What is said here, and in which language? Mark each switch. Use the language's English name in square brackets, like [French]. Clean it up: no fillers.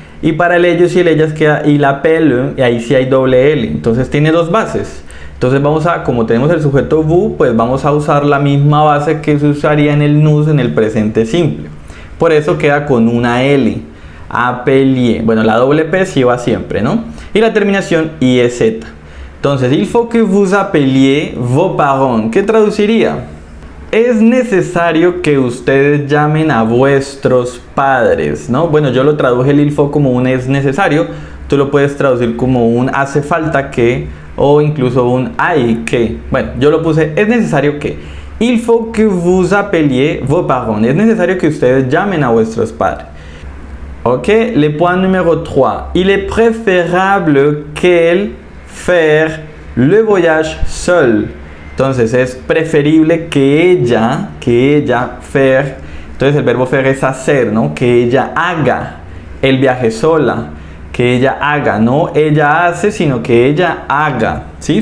[Spanish] Y para el ellos y el ellas queda [French] il appelle, [Spanish] y ahí sí hay doble L. Entonces tiene 2 bases. Entonces vamos a, como tenemos el sujeto vous, pues vamos a usar la misma base que se usaría en el nous en el presente simple. Por eso queda con una L. Appelier. Bueno, la doble P sí va siempre, ¿no? Y la terminación IEZ. [French] Entonces, il faut que vous appeliez vos parents. [Spanish] ¿Qué traduciría? Es necesario que ustedes llamen a vuestros padres, ¿no? Bueno, yo lo traduje el [French] il faut [Spanish] como un es necesario. Tú lo puedes traducir como un hace falta que o incluso un hay que. Bueno, yo lo puse es necesario que. [French] Il faut que vous appeliez vos parents. [Spanish] Es necesario que ustedes llamen a vuestros padres. [French] Ok, le point numéro 3. Il est préférable qu'elle faire le voyage seule. [Spanish] Entonces es preferible que ella faire, entonces el verbo faire es hacer, ¿no? Que ella haga el viaje sola, que ella haga, no ella hace, sino que ella haga, ¿sí?